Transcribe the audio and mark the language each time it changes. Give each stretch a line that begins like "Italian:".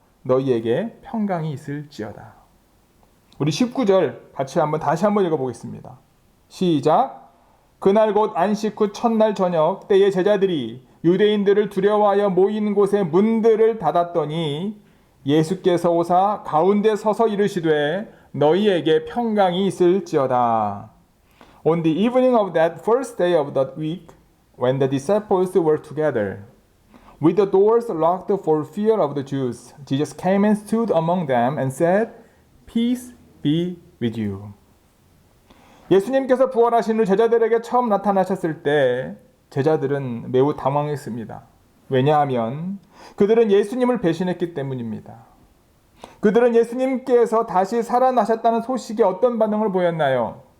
Korean: 너희에게 평강이 있을지어다. 우리 19절 다시 한번 읽어보겠습니다. 시작. 그날 곧 안식 후 첫날 저녁 때에 제자들이 유대인들을 두려워하여 모인 곳의 문들을 닫았더니 예수께서 오사 가운데 서서 이르시되 너희에게 평강이 있을지어다.
English: On the evening of that first day of the week, when the disciples were together, with the doors locked for fear of the Jews, Jesus came and stood among them and said, Peace be with you.
Korean: 예수님께서 부활하신 후 제자들에게 처음 나타나셨을 때 제자들은 매우 당황했습니다. 왜냐하면 그들은 예수님을 배신했기 때문입니다. 그들은 예수님께서 다시 살아나셨다는 소식에 어떤 반응을 보였나요?